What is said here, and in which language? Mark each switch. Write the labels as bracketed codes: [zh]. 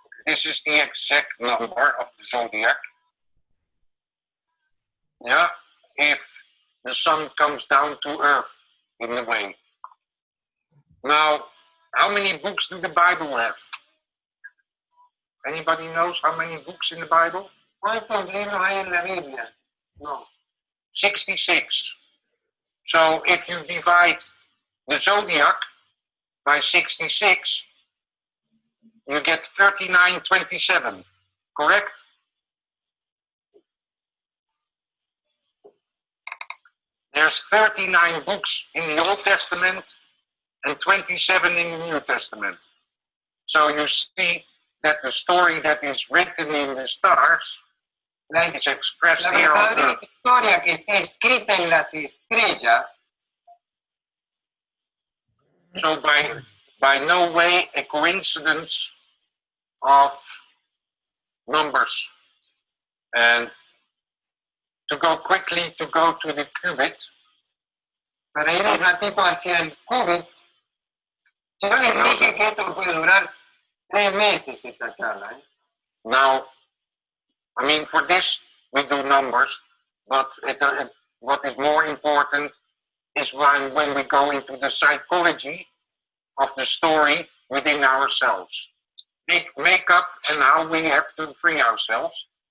[en] This is the exact number of the zodiac. Yeah, if the sun comes down to earth in a way. Now, how many books do the Bible have? Anybody knows how many books in the Bible? [es] ¿Cuántos libros hay en la Biblia? No. [en] 66. So if you divide the zodiac by 66, you get 3927, correct? There's 39 books in the Old Testament and 27 in the New Testament. So you see that the story that is written in the stars is expressed here on [es] La [en] earth. [es] historia que está escrita en las estrellas. [en] So by no way a coincidence of numbers. And to go quickly to the qubit. [es] Para ir un ratito hacia el qubit. Yo les dije que esto puede durar 3 meses esta charla. [en] Now, I mean, for this we do numbers, but what is more important is when we go into the psychology of the story within ourselves. Make up and how we have to free ourselves.